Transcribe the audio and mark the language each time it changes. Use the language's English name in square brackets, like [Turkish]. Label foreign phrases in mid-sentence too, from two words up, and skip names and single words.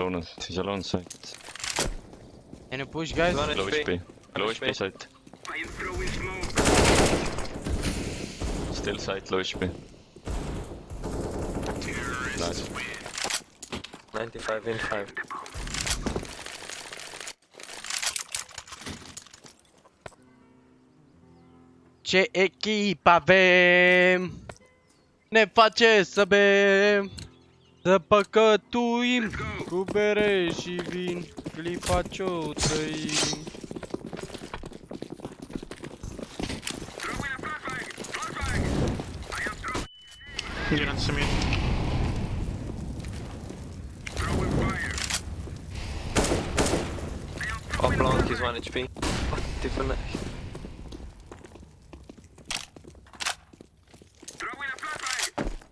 [English] alone, he's alone side. Can you push, guys? One Low HP. HP. Low HP. HP side. I am throwing smoke. Still side, low HP. Nice. 95 in 5. [Romanian] Ce echipă avem? Ne face să bem, să păcătuim cu bere și vin, clipa ce-o trăim. [English] Didn't see me. Throwing fire. Off long, he's 1 HP. What the fuck? Throwing a flashbang.